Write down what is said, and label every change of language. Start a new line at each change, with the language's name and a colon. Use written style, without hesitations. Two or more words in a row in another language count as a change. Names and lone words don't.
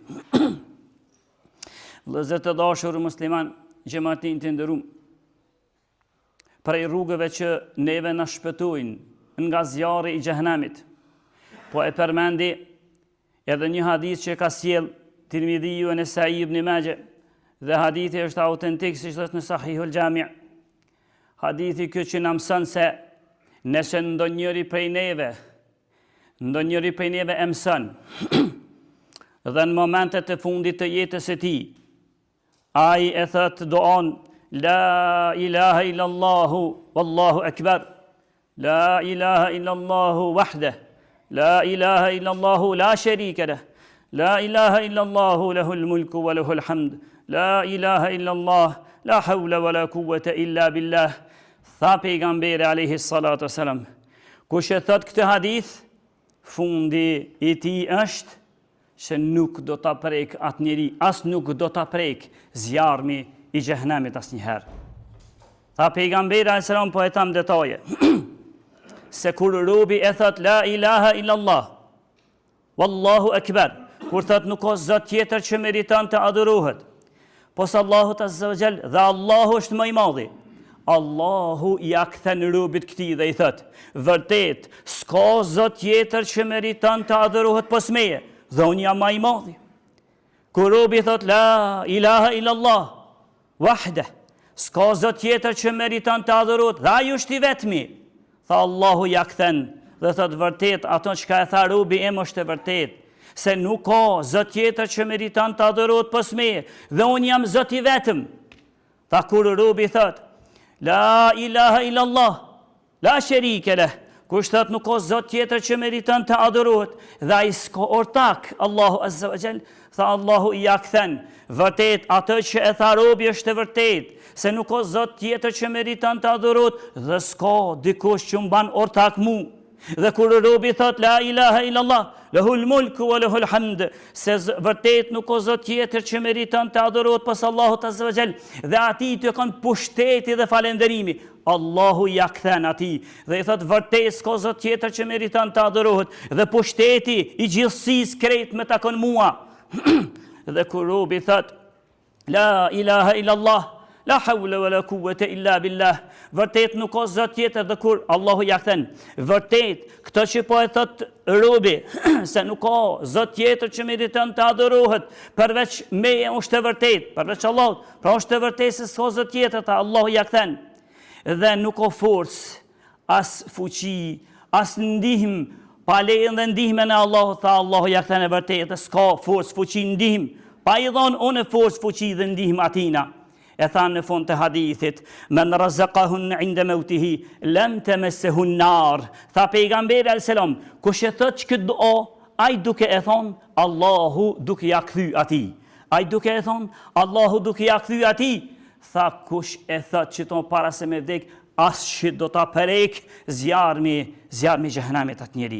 Albanian: Vëllezër të dashur musliman, xhamatin të nderuar, prej rrugëve që neve na shpëtojnë nga zjarri i xhehenamit, po e përmendi edhe një hadith që ka sjell Tirmidhiu e Nesai ibn Majah, dhe hadithi është autentik siç është në Sahihul Jami'. Hadithi ky që na mëson se nëse ndonjëri prej neve e mëson dhe në momentet e fundit të jetës së tij, ai e thot duan
Arabic: لا إله إلا الله والله أكبر، لا إله إلا الله وحده، لا إله إلا الله لا شريك له، لا إله إلا الله له الملك وله الحمد، لا إله إلا الله، لا حول ولا قوة إلا بالله.
Albanian: Tha pejgamberi
Arabic: عليه الصلاة والسلام,
Albanian: kush e thot këtë hadith, fundi i tij është se nuk do ta prek atë njeri, as nuk do ta prek zjarmi i xhehenamit asnjëherë. Tha pejgamberi
Arabic: عليه السلام,
Albanian: po e tham detaje. Se kur robi e thot
Arabic: لا إله إلا الله، والله أكبر,
Albanian: kur thot nuk ka zot tjetër që meriton të adhurohet pos Allahut
Arabic: عز وجل,
Albanian: dhe Allahu është më i madhi, Allahu ja kthen robit këtij dhe i thot, vërtet, s'ka zot tjetër që meriton të adhurohet pos meje, dhe unë jam më i madhi. Kur robi thot
Arabic: لا إله إلا الله وحده,
Albanian: s'ka zot tjetër që meriton të adhurohet, dhe ai është i vetmi. Tha Allahu ja kthen dhe thot, vërtet, ato çka e tha robi im është e vërtet, se nuk ka zot tjetër që meriton të adhurohet pos meje, dhe unë jam zot i vetëm. Tha kur robi thot
Arabic: لا إله إلا الله، لا شريك له,
Albanian: kush thot nuk ka zot tjetër që meriton të adhurohet, dhe ai s'ka ortak, Allahu
Arabic: عز وجل,
Albanian: tha Allahu ja kthen, vërtet, atë që e tha robi është e vërtet, se nuk ka zot tjetër që meriton të adhurohet, dhe s'ka dikush që mban ortak mu. Dhe kur robi thot
Arabic: لا إله إلا الله، له الملك وله الحمد,
Albanian: se vërtet nuk ka zot tjetër që meriton të adhurohet pas Allahut
Arabic: عز وجل,
Albanian: dhe atij të kanë pushteti dhe falënderimi, Allahu ja kthen atij dhe i thot, vërtet s'ka zot tjetër që meriton të adhurohet, dhe pushteti i gjithësisë krejt me takon mua. Dhe kur robi thot
Arabic: لا إله إلا الله، لا حول ولا قوة إلا بالله,
Albanian: vërtet nuk ka zot tjetër, dhe kur Allahu ja kthen, vërtet, këtë që po e thot robi, se nuk ka zot tjetër që meriton të adhurohet përveç meje, është e vërtet, përveç Allahut, pra është e vërtet se s'ka zot tjetër, ta Allahu ja kthen, dhe nuk ka forcë, as fuqi, as ndihmë, pa lejen dhe ndihmën e Allahut, tha Allahu ja kthen, e vërtet, s'ka forcë, fuqi, ndihmë, pa i dhon unë forcë, fuqi dhe ndihmë atina. E thanë në fund të hadithit,
Arabic: من رزقهن عند موته لم تمسه النار.
Albanian: Tha pejgamberi
Arabic: عليه السلام,
Albanian: kush e thot këtë dua, ai duke e thon Allahu duke ja kthy atij. Ai duke e thon Allahu duke ja kthy atij. Tha kush e thot që ton para se me vdek, as që do ta prek zjarmi xhehenamit atë njeri.